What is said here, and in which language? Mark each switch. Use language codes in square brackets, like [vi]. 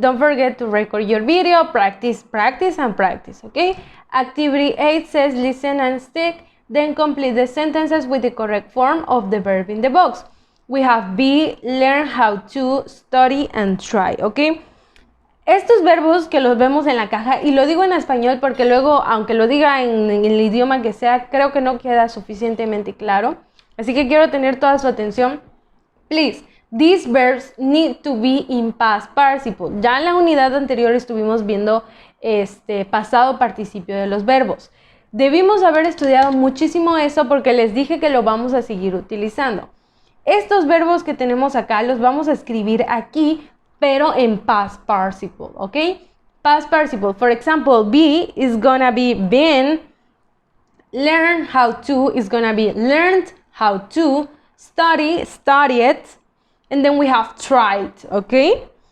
[en] Don't forget to record your video, practice, and practice, okay? Activity 8 says listen and stick, then complete the sentences with the correct form of the verb in the box. We have be, learn how to, study, and try, okay? [es] Estos verbos que los vemos en la caja, y lo digo en español porque luego, aunque lo diga en el idioma que sea, creo que no queda suficientemente claro. Así que quiero tener toda su atención. [en] Please, these verbs need to be in past participle. [es] Ya en la unidad anterior estuvimos viendo pasado participio de los verbos. Debimos haber estudiado muchísimo eso porque les dije que lo vamos a seguir utilizando. Estos verbos que tenemos acá los vamos a escribir aquí, pero en past participle, ¿ok? [en] Past participle. For example, be is gonna be been. Learn how to is gonna be learned how to. Study, studied. And then we have tried, ¿ok?